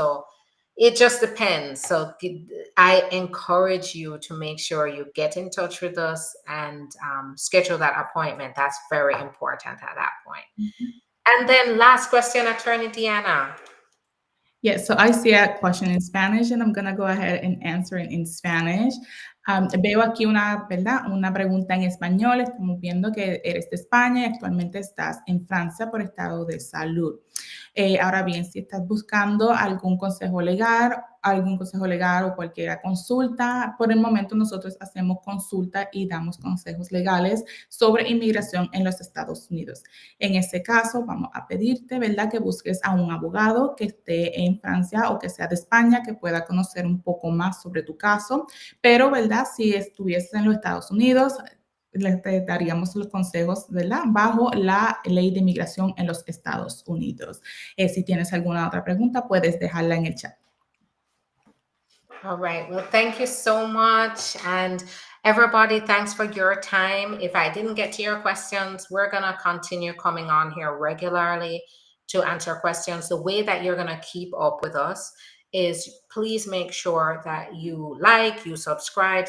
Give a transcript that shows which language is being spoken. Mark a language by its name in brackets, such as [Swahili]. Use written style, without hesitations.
[English] So it just depends. So I encourage you to make sure you get in touch with us and schedule that appointment. That's very important at that point. And then last question, Attorney Deanna. Yes, so I see a question in Spanish and I'm going to go ahead and answer it in Spanish. [Spanish] Veo aquí ¿verdad? Una pregunta en español. Estamos viendo que eres de España y actualmente estás en Francia por estado de salud. Ahora bien, si estás buscando algún consejo legal o cualquier consulta, por el momento nosotros hacemos consulta y damos consejos legales sobre inmigración en los Estados Unidos. En ese caso, vamos a pedirte, ¿verdad?, que busques a un abogado que esté en Francia o que sea de España, que pueda conocer un poco más sobre tu caso. Pero, ¿verdad?, si estuvieses en los Estados Unidos, les daríamos los consejos, ¿verdad?, bajo la ley de inmigración en los Estados Unidos. Si tienes alguna otra pregunta, puedes dejarla en el chat. [English] All right. Well, thank you so much. And everybody, thanks for your time. If I didn't get to your questions, we're going to continue coming on here regularly to answer questions. The way that you're going to keep up with us is please make sure that you subscribe.